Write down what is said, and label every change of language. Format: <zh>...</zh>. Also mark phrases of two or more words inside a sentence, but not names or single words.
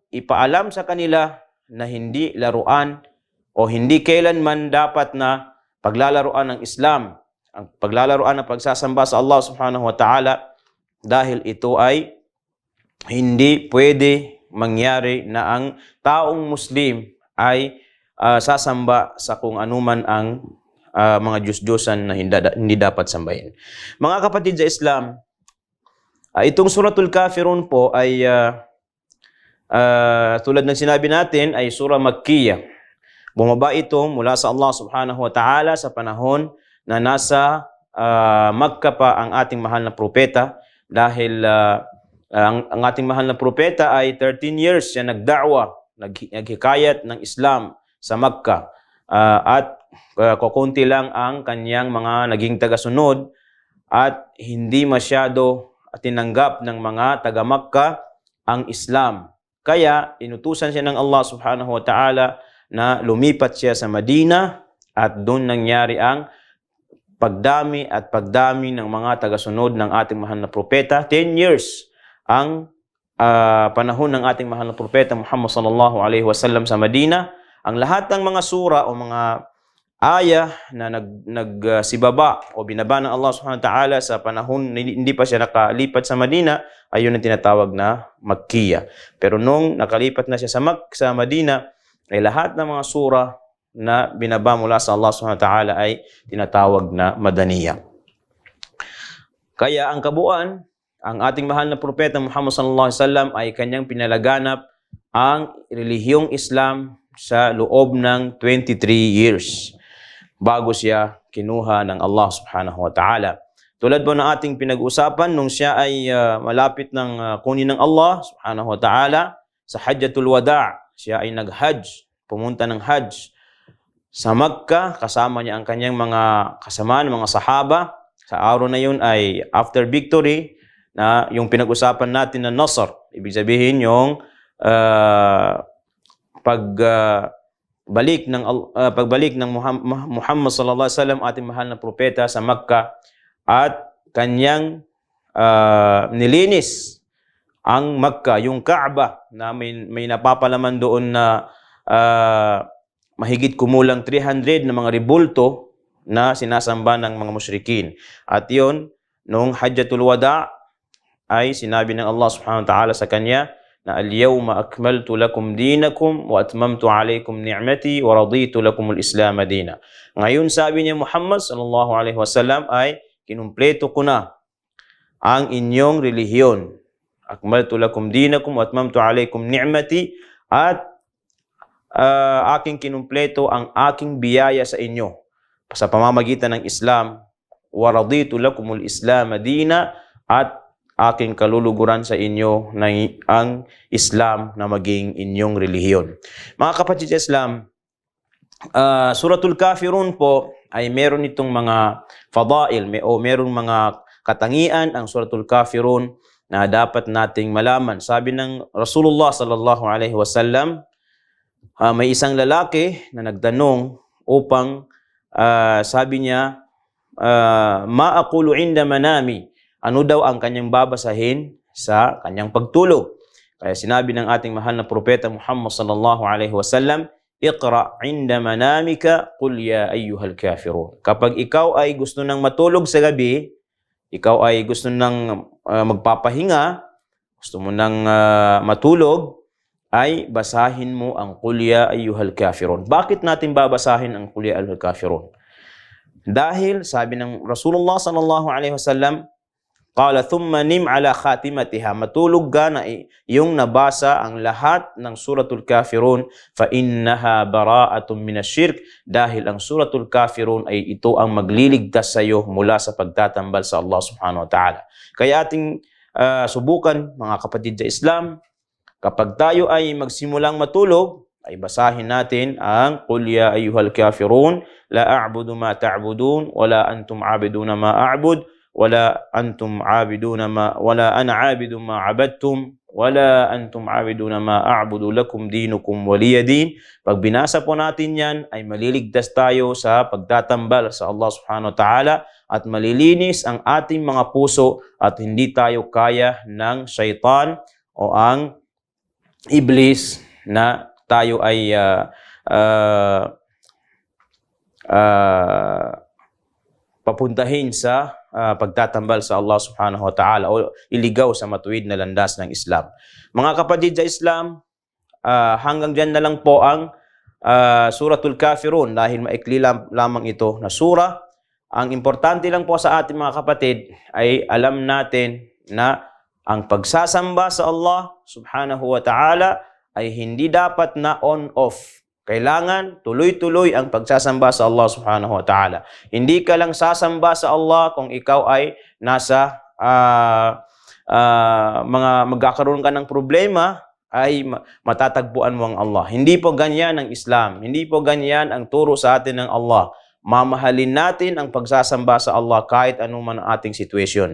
<tl>ipaalam sa kanila na hindi laruan o hindi kailanman dapat na paglalaroan ng Islam, ang paglalaroan ng pagsasamba sa Allah</tl> <ar>سبحانه وتعالى,</ar> <tl>dahil ito ay hindi pwede mangyari na ang taong Muslim ay sasamba sa kung anuman ang mga Diyos-Diyosan na hindi dapat sambahin. Mga kapatid sa Islam, itong Suratul Kafirun po ay tulad ng sinabi natin ay surah Makkiyah. Bumaba ito mula sa Allah</tl> <ar>سبحانه وتعالى</ar> <tl>sa panahon na nasa Makkah pa ang ating mahal na propeta, dahil ang ating mahal na propeta ay 13 years siya nagda'wa, naghikayat ng Islam sa Makkah, at kukunti lang ang kanyang mga naging tagasunod at hindi masyado tinanggap ng mga taga-Makkah ang Islam. Kaya inutusan siya ng Allah</tl> <ar>سبحانه وتعالى</ar> <tl>na lumipat siya sa Madina, at doon nangyari ang pagdami ng mga tagasunod ng ating mahal na propeta. 10 years ang panahon ng ating mahal na propeta Muhammad</tl> <ar>صلى الله عليه وسلم</ar> <tl>sa Madina. Ang lahat ng mga sura o mga ayah na nagsibaba o binaba ng Allah</tl> <ar>سبحانه وتعالى</ar> <tl>sa panahon hindi pa siya nakalipat sa Madina, ayun ang tinatawag na Makkiyah. Pero nung nakalipat na siya sa Madina, ay lahat ng mga sura na binaba mula sa Allah</tl> <ar>سبحانه وتعالى</ar> <tl>ay tinatawag na Madaniyah. Kaya ang kabuuan, ang ating mahal na propeta Muhammad</tl> <ar>صلى الله عليه وسلم</ar> <tl>ay kanyang pinalaganap ang relihiyong Islam sa loob ng 23 years bago siya kinuha ng Allah</tl> <ar>سبحانه وتعالى.</ar> <tl>Tulad po ng ating pinag-usapan, nung siya ay malapit ng kunin ng Allah</tl> <ar>سبحانه وتعالى</ar> <tl>sa Hajjatul Wada', siya ay nag-hajj, pumunta ng hajj sa Makkah, kasama niya ang kanyang mga kasamaan, mga sahaba. Sa araw na yun ay</tl> <en>after victory,</en> <tl>na yung pinag-usapan natin na Nasr, ibig sabihin yung pagbalik ng</tl> <ar>Muhammad صلى الله عليه وسلم,</ar> <tl>ating mahal na propeta, sa Makkah, at kanyang nilinis ang Makkah, yung Kaaba, na may napapalaman doon na mahigit kumulang 300 na mga rebulto na sinasamba ng mga musyrikin. At yun, nung Hajjatul Wada' ay sinabi ng Allah</tl> <ar>سبحانه وتعالى</ar> <tl>sa kanya na</tl> <ar>اليوم أكملت لكم دينكم وأتممت عليكم نعمتي ورضيت لكم الإسلام دينا.</ar> <tl>Ngayon, sabi niya Muhammad</tl> <ar>صلى الله عليه وسلم,</ar> <tl>ay kinumpleto ko na ang inyong relihiyon.</tl> <ar>أكملت لكم دينكم وأتممت عليكم نعمتي,</ar> <tl>at aking kinumpleto ang aking biyaya sa inyo sa pamamagitan ng Islam.</tl> <ar>ورضيت لكم الإسلام دينا,</ar> <tl>at aking kaluluguran sa inyo na ang Islam na maging inyong relihiyon. Mga kapatid sa Islam, Suratul Kafirun po ay meron itong mga fadail o meron mga katangian ang Suratul Kafirun na dapat nating malaman. Sabi ng</tl> <ar>Rasulullah صلى الله عليه وسلم,</ar> <tl>may isang lalaki na nagtanong upang sabi niya,</tl> <ar>ما أقول عند منامي,</ar> <tl>ano daw ang kanyang babasahin sa kanyang pagtulog. Kaya sinabi ng ating mahal na propeta Muhammad</tl> <ar>صلى الله عليه وسلم, اقرأ عند منامك قل يا أيها الكافرون.</ar> <tl>Kapag ikaw ay gusto nang matulog sa gabi, ikaw ay gusto nang magpapahinga, gusto mo nang matulog, ay basahin mo ang</tl> <ar>قل يا أيها الكافرون.</ar> <tl>Bakit natin babasahin ang</tl> <ar>قل يا أيها الكافرون?</ar> <tl>Dahil sabi ng</tl> <ar>Rasulullah صلى الله عليه وسلم, قال ثم نم على خاتمتها,</ar> <tl>matulog ka na yung nabasa ang lahat ng Suratul Kafirun,</tl> <ar>فإنها براءة من الشرك,</ar> <tl>dahil ang Suratul Kafirun ay ito ang magliligtas sa iyo mula sa pagtatambal sa Allah</tl> <ar>سبحانه وتعالى.</ar> <tl>Kaya ating subukan, mga kapatid sa Islam, kapag tayo ay magsimulang matulog, ay basahin natin ang</tl> <ar>قل يا أيها الكافرون لا أعبد ما تعبدون ولا أنتم عابدون ما أعبد ولا أنتم عابدون ما ولا أنا عابد ما عبدتم ولا أنتم عابدون ما أعبد لكم دينكم ولي دين.</ar> <tl>Pag binasa po natin yan, ay maliligtas tayo sa pagtatambal sa Allah</tl> <ar>سبحانه وتعالى,</ar> <tl>at malilinis ang ating mga puso, at hindi tayo kaya ng syaitan o ang iblis na tayo ay papuntahin sa pagtatambal sa Allah</tl> <ar>سبحانه وتعالى</ar> <tl>o iligaw sa matuwid na landas ng Islam. Mga kapatid sa Islam, hanggang dyan na lang po ang Suratul Kafirun dahil maikli lamang ito na sura. Ang importante lang po sa ating mga kapatid ay alam natin na ang pagsasamba sa Allah</tl> <ar>سبحانه وتعالى</ar> <tl>ay hindi dapat na on-off. Kailangan tuloy-tuloy ang pagsasamba sa Allah</tl> <ar>سبحانه وتعالى.</ar> <tl>Hindi ka lang sasamba sa Allah kung ikaw ay nasa magkakaroon ka ng problema ay matatagpuan mo ang Allah. Hindi po ganyan ang Islam. Hindi po ganyan ang turo sa atin ng Allah. Mamahalin natin ang pagsasamba sa Allah kahit anuman ang ating sitwasyon.</tl>